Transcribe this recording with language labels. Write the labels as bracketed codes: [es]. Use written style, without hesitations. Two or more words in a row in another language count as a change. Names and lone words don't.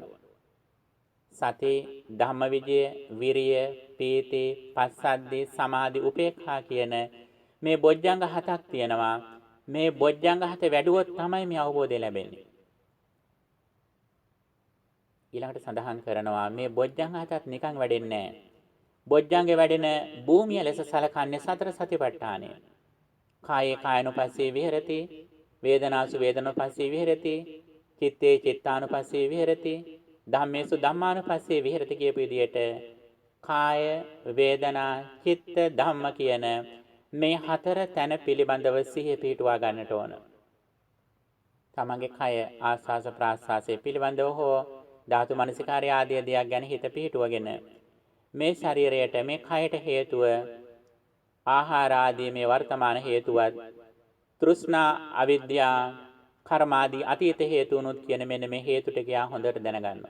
[si] සති, ධම්මවිජය, විරිය, පීති, පස්සද්ධි, සමාධි, උපේක්ඛා කියන මේ බොජ්ජංග හතක් තියෙනවා. මේ බොජ්ජංග හත වැඩුවොත් තමයි මේ අවබෝධය ලැබෙන්නේ. ඊළඟට සඳහන් කරනවා මේ බොජ්ජංග හතත් නිකන් වැඩෙන්නේ නැහැ. බොජ්ජංගේ වැඩෙන භූමිය ලෙස සලකන්නේ සතර සතිපට්ඨානය. [pi] කායේ කායනුපස්සී විහෙරති, වේදනාසු වේදනුපස්සී විහෙරති, චිත්තේ චිත්තානුපස්සී විහෙරති, ධම්මේසු ධම්මානුපස්සී විහෙරති [si] කියපු විදිහට කාය, වේදනා, චිත්ත, ධම්ම කියන මේ හතර තැන පිළිබඳව සිහිය පිහිටුවා ගන්නට ඕන. තමන්ගේ කය ආස්වාස ප්‍රාස්වාසයේ පිළිබඳව හෝ ධාතු මනසිකාරය ආදී දෙයක් ගැන හිත පිහිටුවගෙන මේ ශරීරයට මේ කයට හේතුව ආහාර ආදී මේ වර්තමාන හේතුවත් තෘෂ්ණා අවිද්‍යා කර්මාදී අතීත හේතුනුත් කියන මෙන්න මේ හේතු ටික යා හොඳට දැනගන්නවා.